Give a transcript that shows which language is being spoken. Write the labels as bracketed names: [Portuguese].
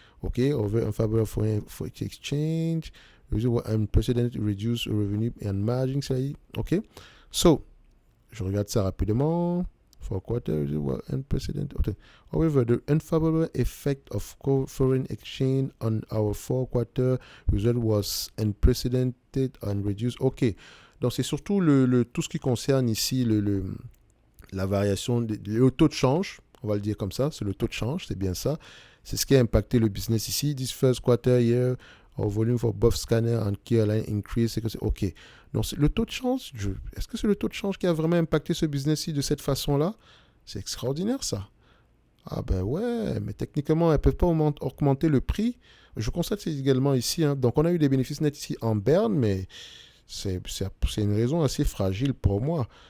[English] OK, over unfavorable foreign exchange, unprecedented reduced revenue and margin, [French] ça y est. OK, so, je regarde ça rapidement. [English] For quarter, unprecedented. Okay. However, the unfavorable effect of foreign exchange on our fourth quarter result was unprecedented and reduced. [French] OK, donc c'est surtout tout ce qui concerne ici la variation, le taux de change, on va le dire comme ça, c'est le taux de change, c'est bien ça. C'est ce qui a impacté le business ici. [English] This first quarter year, Our volume for both scanner and key align increase. [French] C'est que c'est OK. Donc, le taux de change, est-ce que c'est le taux de change qui a vraiment impacté ce business-ci de cette façon-là? C'est extraordinaire, ça. Ah ben ouais, mais techniquement, elles ne peuvent pas augmenter le prix. Je constate c'est également ici. Hein. Donc, on a eu des bénéfices nets ici en berne, mais c'est une raison assez fragile pour moi.